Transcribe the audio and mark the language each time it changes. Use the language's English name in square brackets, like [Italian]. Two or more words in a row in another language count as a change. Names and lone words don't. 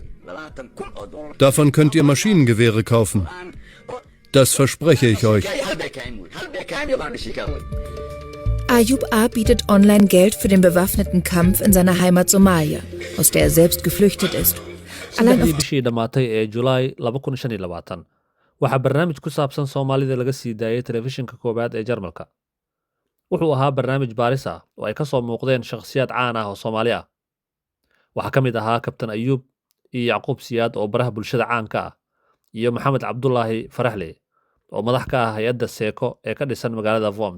[German] Davon könnt ihr Maschinengewehre kaufen. Das verspreche ich euch. Ayub A. bietet online Geld für den bewaffneten Kampf in seiner Heimat Somalia, aus der er selbst geflüchtet ist. Allein auf [Somali] bishii dhamaatay ee July 2025 waxaa barnaamij ku saabsan Soomaalida laga sii daayay telefishinka koobaad ee Jarmalka. Wuxuu ahaa barnaamij baaris ah oo ay ka soo muuqdeen shakhsiyaad caan ah oo Soomaali ah. Waxaa ka mid ahaa Kabtan Ayub iyo Yacquub Siyaad oo baraha bulshada caanka ah iyo Maxamed Cabdullaahi Faraxle oo madax ka ah hay'adda Seeko ee ka dhisan magaalada Worms.